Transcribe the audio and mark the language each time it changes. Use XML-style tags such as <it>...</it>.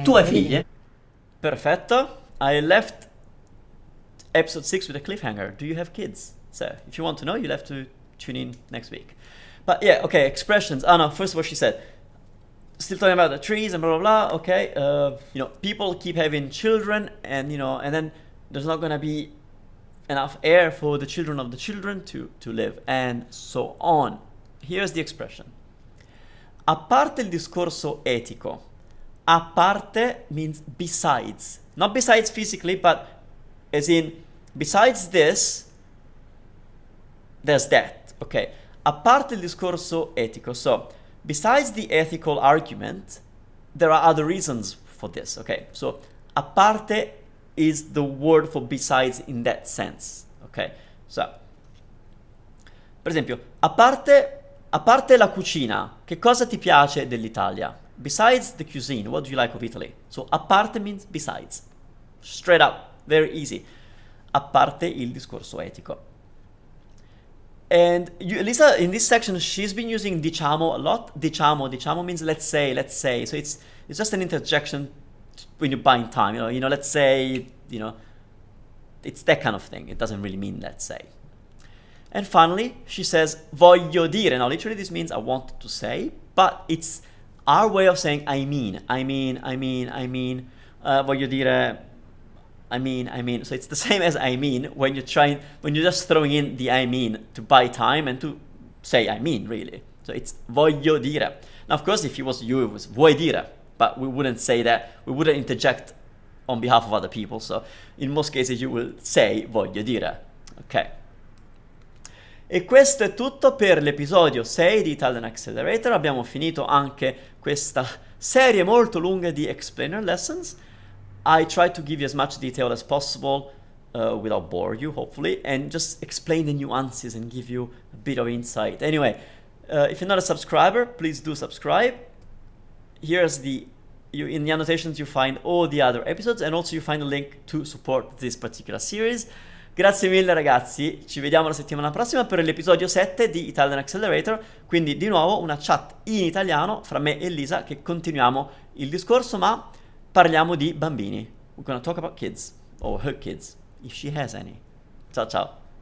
<it>Tu hai figlie? Perfetto.</it> <en>I left episode 6 with a cliffhanger. Do you have kids? So if you want to know, you'll have to tune in next week. But yeah, okay, expressions. No, first what she said. Still talking about the trees and blah, blah, blah. Okay, people keep having children and, and then there's not going to be enough air for the children of the children to live and so on. Here's the expression.</en> <it>A parte il discorso etico. A parte</it> <en>means besides. Not besides physically, but as in, besides this, there's that. Okay.</en> <it>A parte il discorso etico.</it> <en>So, besides the ethical argument, there are other reasons for this. Okay. So,</en> <it>a parte</it> <en>is the word for besides in that sense. Okay.</en> <it>So, per esempio, a parte la cucina, che cosa ti piace dell'Italia?</it> <en>Besides the cuisine, what do you like of Italy? So,</en> <it>a parte</it> <en>means besides. Straight up, very easy.</en> <it>A parte il discorso etico.</it> <en>And Lisa, in this section, she's been using</en> <it>diciamo</it> <en>a lot.</en> <it>Diciamo</it> <en>means let's say. So it's just an interjection when you're buying time. Let's say, it's that kind of thing. It doesn't really mean let's say. And finally, she says</en> <it>voglio dire.</it> <en>Now, literally, this means I want to say, but it's our way of saying I mean.</en> <it>Voglio dire.</it> <en>I mean. So it's the same as I mean when you're just throwing in the I mean to buy time and to say I mean, really. So it's</en> <it>voglio dire.</it> <en>Now, of course, if it was you, it was</en> <it>vuoi dire,</it> <en>but we wouldn't say that. We wouldn't interject on behalf of other people. So in most cases, you will say</en> <it>voglio dire.</it> <en>Ok.</en> <it>E questo è tutto per l'episodio 6 di Italian Accelerator. Abbiamo finito anche questa serie molto lunga di</it> <en>explainer lessons. I try to give you as much detail as possible without bore you, hopefully, and just explain the nuances and give you a bit of insight. Anyway, if you're not a subscriber, please do subscribe. Here's in the annotations you find all the other episodes, and also you find a link to support this particular series.</en> <it>Grazie mille ragazzi, ci vediamo la settimana prossima per l'episodio 7 di Italian Accelerator, quindi di nuovo una chat in italiano fra me e Lisa che continuiamo il discorso, ma parliamo di bambini.</it> <en>We're gonna talk about kids, or her kids, if she has any.</en> <it>Ciao ciao.</it>